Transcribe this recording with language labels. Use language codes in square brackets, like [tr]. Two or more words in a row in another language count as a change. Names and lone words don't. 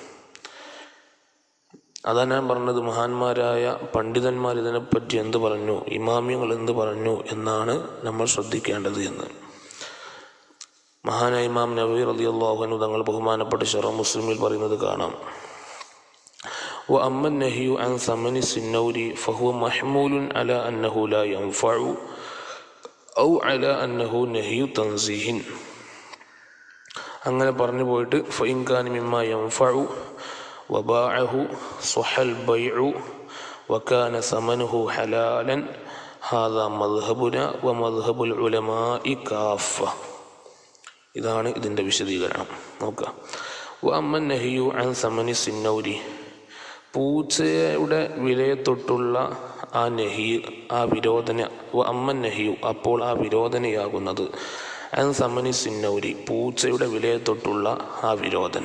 [ml] അതാ ഞാൻ പറഞ്ഞത്, മഹാന്മാരായ പണ്ഡിതന്മാർ ഇതിനെപ്പറ്റി എന്ത് പറഞ്ഞു, ഇമാമിയങ്ങൾ എന്ത് പറഞ്ഞു എന്നാണ് നമ്മൾ ശ്രദ്ധിക്കേണ്ടത് എന്ന്. മഹാനായ ഇമാം നബവി [ar] رضي الله عنه [ml] തങ്ങൾ ബഹുമാനപ്പെട്ട ശറഹ് മുസ്ലിമിൽ പറയുന്നത് കാണാം: [ar] وأما النهي عن ثمن السنور فهو محمول على أنه لا ينفع أو على أنه نهي تنزيه. [ml] അങ്ങനെ പറഞ്ഞു പോയിട്ട് [ar] فإن كان مما ينفع وباعه صح البيع وكان ثمنه حلالا هذا مذهبنا ومذهب العلماء كافة. [ml] ഇതാണ് ഇതിൻ്റെ വിശദീകരണം. നോക്കുക. [ar] وأما النهي عن ثمن السنور, [ml] പൂച്ചയുടെ വിലയെ തൊട്ടുള്ള ആ നഹി, ആ വിരോധന. [ar] وأما النهي, [ml] അപ്പോൾ ആ വിരോധനയാകുന്നത്. [ar] عن ثمن السنور, [ml] പൂച്ചയുടെ വിലയെ തൊട്ടുള്ള ആ വിരോധന.